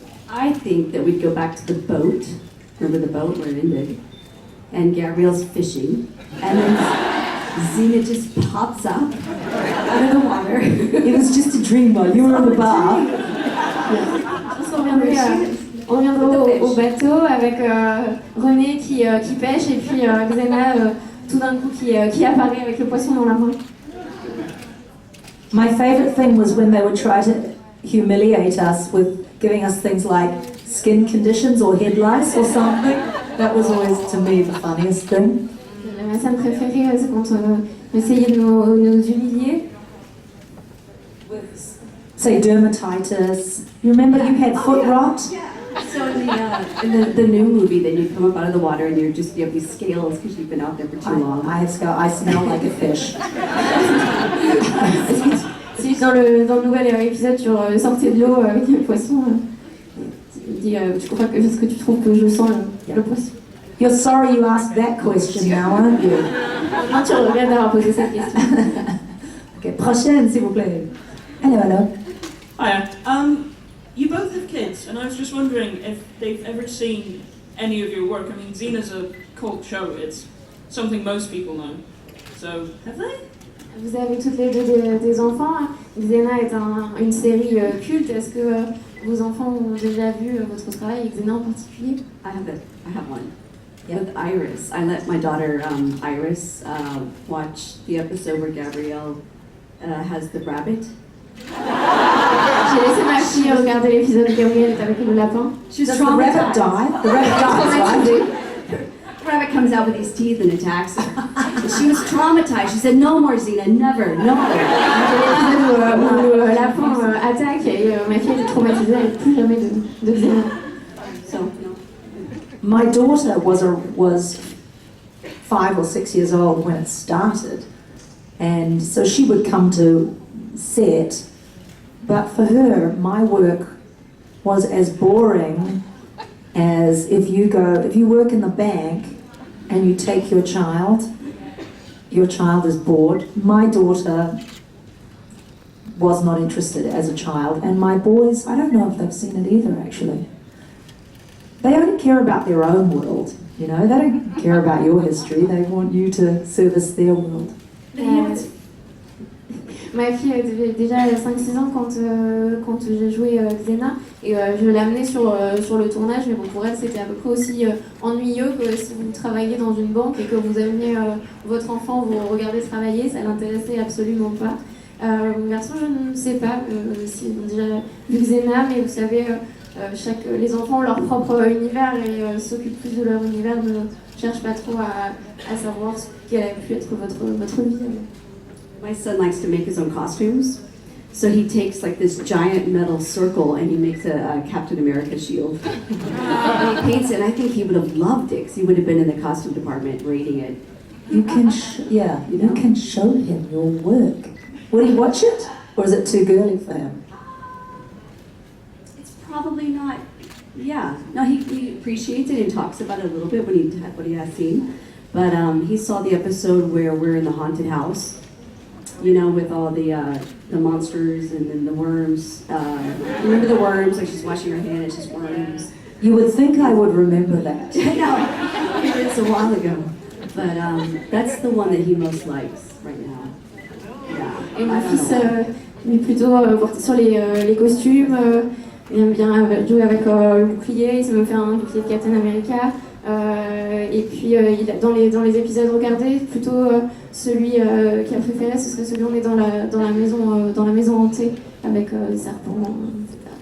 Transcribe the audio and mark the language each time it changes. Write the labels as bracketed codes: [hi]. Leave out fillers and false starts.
[en] I think that we'd go back to the boat. Remember the boat where it ended? And Gabrielle's fishing. And then Xena just pops up out of the water. It was just a dream while you were on the bar. [fr] On reviendrait au bateau avec René qui pêche et puis Xena tout d'un coup qui apparaît avec le poisson dans la main. [en] My favorite thing was when they would try to humiliate us with giving us things like skin conditions or head lice or something. That was always, to me, the funniest thing. [fr] Ma scène préférée, c'est quand on essayait de nous humilier. [en] Say dermatitis. You remember you had foot rot? So in the new movie, then you come up out of the water and you have these scales because you've been out there for too long. I smell like a fish. [fr] Si dans le nouvel épisode tu sortais de l'eau avec le poisson, tu dis est-ce que tu trouves que je sens le poisson? [en] You're sorry you asked that question now, aren't you? [fr] Maintenant tu regrettes d'avoir posé cette question. Okay, prochaine, s'il vous plaît. [en] Hello. Hiya. You both have kids, and I was just wondering if they've ever seen any of your work. I mean, Xena's a cult show. It's something most people know. So, have they? [fr] Vous avez toutes les deux des enfants. Xena est une série culte. Est-ce que vos enfants ont déjà vu votre travail, Xena en particulier? [en] I have one. Yeah. with Iris. I let my daughter Iris watch the episode where Gabrielle has the rabbit. [fr] J'ai laissé ma fille regarder l'épisode où Gabriel est avec le lapin. [en] She's Does the rabbit die? The rabbit dies, right? The rabbit comes out with his teeth and attacks her. She was traumatized. She said, "No more, Xena, never, no more." [fr] L'épisode où le lapin attaque et ma fille était traumatisée, elle ne plus jamais de Xena. [en] So, My daughter was 5 or 6 years old when it started, and so she would come to set, but for her, my work was as boring as if you work in the bank and you take your child is bored. My daughter was not interested as a child, and my boys, I don't know if they've seen it either actually. They only care about their own world, you know, they don't care about your history, they want you to service their world. [fr] Ma fille avait déjà 5-6 ans quand j'ai joué Xena et je l'ai amenée sur le tournage, mais bon, pour elle c'était à peu près aussi ennuyeux que si vous travaillez dans une banque et que vous ameniez votre enfant, vous regardez travailler, ça l'intéressait absolument pas. Mon garçon, je ne sais pas s'ils ont déjà vu Xena, mais vous savez, les enfants ont leur propre univers et s'occupent plus de leur univers, ne cherchent pas trop à savoir ce qu'elle a pu être votre vie. [en] my son likes to make his own costumes. So he takes like this giant metal circle and he makes a Captain America shield. And he paints it, and I think he would have loved it because he would have been in the costume department rating it. You can, you can show him your work. Would he watch it, or is it too girly for him? It's probably not, yeah. No, he appreciates it and talks about it a little bit what he has seen. But he saw the episode where we're in the haunted house, you know, with all the monsters and then the worms. Remember the worms? Like she's washing her hand, it's just worms. You would think I would remember that. I know, it's a while ago. But that's the one that he most likes right now. Yeah. [fr] Et mon fils, lui plutôt porté sur les costumes, il aime bien jouer avec le bouclier, il sait me faire un bouclier de Captain America. Et puis dans les épisodes regardés, plutôt celui qu'il a préféré, ce serait celui où on est dans la maison hantée avec des serpents, etc.